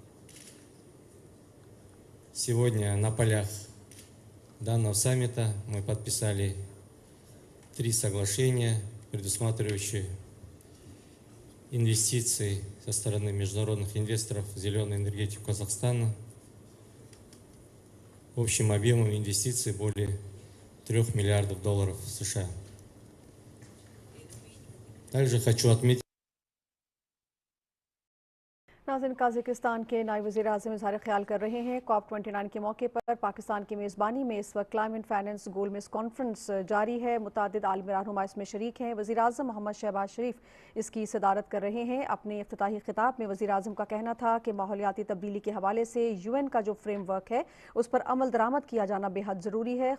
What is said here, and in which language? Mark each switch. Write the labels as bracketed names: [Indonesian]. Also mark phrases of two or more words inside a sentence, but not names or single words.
[Russian] Сегодня на полях данного саммита мы подписали 3 соглашения, предусматривающие инвестиции со стороны международных инвесторов в зеленую энергетику Казахстана. Общим объемом инвестиций более $3 миллиардов США. Также хочу отметить. [Urdu] ناظرین، قازقستان کے نائب وزیر اعظم اظہار خیال کر رہے ہیں۔ COP29 کے موقع پر پاکستان کی میزبانی میں اس وقت [English] climate finance [Urdu] گول میز کانفرنس جاری ہے. متعدد عالمی رہنما اس میں شریک ہیں۔ وزیر اعظم محمد شہباز شریف اس کی صدارت کر رہے ہیں. اپنے افتتاحی خطاب میں وزیر اعظم کا کہنا تھا کہ ماحولیاتی تبدیلی کے حوالے سے UN کا جو فریم ورک ہے اس پر عمل درآمد کیا جانا بے حد ضروری ہے.